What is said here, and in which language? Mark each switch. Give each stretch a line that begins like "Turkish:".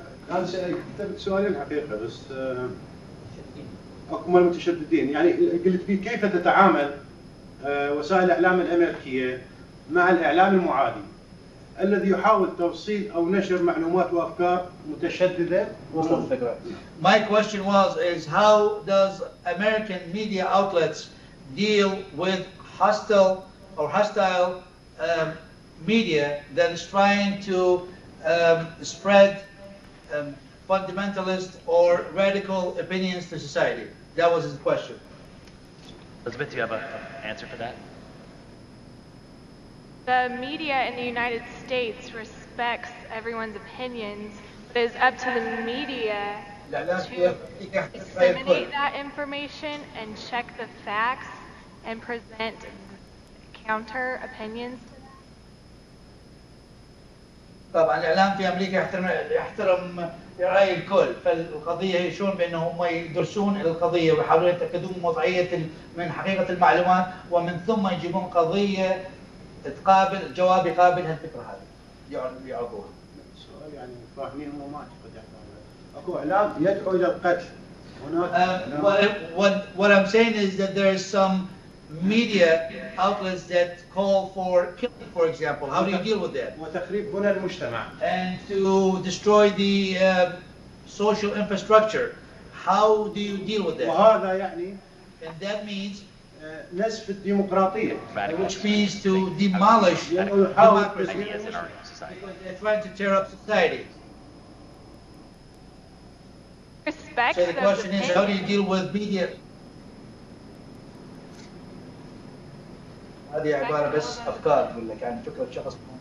Arabic: أنا كتبت سؤالين حقيقة بس أكو المتشددين، يعني قلت بي كيف تتعامل وسائل الإعلام الأمريكية مع الإعلام المعادي الذي يحاول توصيل أو نشر معلومات وأفكار متشددة.
English: My question is how does American media outlets deal with hostile media that is trying to spread fundamentalist or radical opinions to society? That was his question. Elizabeth, do you have an answer for that? The media in the United States respects everyone's opinions, but it's up to the media to disseminate that information and check the facts and present counter opinions.
Arabic: طبعا الاعلام في امريكا يحترم راي الكل، فالقضيه هي شلون بانه هم يدرسون القضيه ويحاولون يتاكدون من وضعيه من حقيقه المعلومات، ومن ثم يجيبون قضيه تقابل جواب يقابل هالفكره هذه يعرضوها. السؤال يعني فاهمين هم ما اعتقد اكو اعلام يدعو الى القتل هناك.
English: What I'm saying is that there is some media outlets that call for killing, for example. How do you deal with that?
Arabic: وتخريب بنى المجتمع.
English: And to destroy the social infrastructure. How do you deal with that?
Arabic: وهذا يعني
English: and that means
Arabic: نسف الديمقراطية,
English: which means to demolish democracy. They're trying to tear up society. Respect. So the question is, how do you deal with media?
Arabic: هذه عبارة بس أفكار بقول لك يعني فكرة شخص.